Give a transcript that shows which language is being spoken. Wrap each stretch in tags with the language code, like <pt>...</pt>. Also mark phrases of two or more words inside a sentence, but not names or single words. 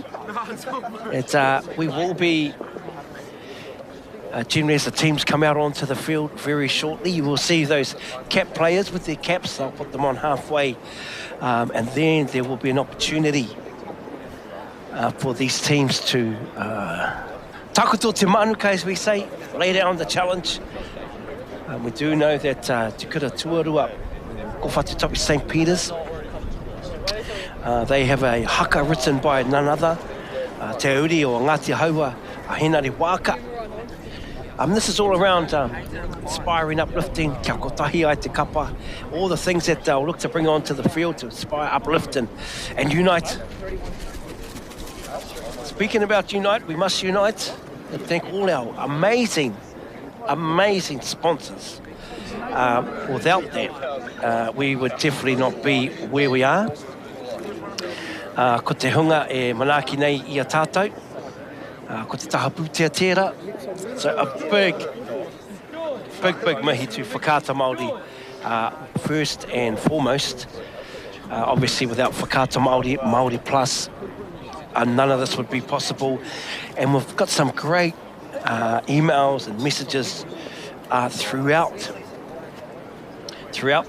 <en>We will be, generally as the teams come out onto the field very shortly, you will see those cap players with their caps. They'll put them on halfway, and then there will be an opportunity for these teams to</en> <mi>takoto te manuka,</mi> <en>as we say, lay down the challenge. We do know that Te Kura Tuarua, Kowhatu St. Peter's, they have a haka written by none other, Te Uri o Ngāti Haua, a Henare Waka. This is all around inspiring, uplifting,</en> <mi>kia kotahi ai te kapa,</mi> <en>all the things that they'll look to bring onto the field to inspire, uplift and unite. Speaking about unite, we must unite and thank all our amazing sponsors. Without that, we would definitely not be where we are.</en> <mi>Ko te hunga e manaki nei I a tātou. Ko te taha pūtea tērā.</mi> <en>So a big mihi to whakata Māori, first and foremost. Obviously without whakata Māori, Māori Plus, none of this would be possible. And we've got some great emails and messages throughout the</en>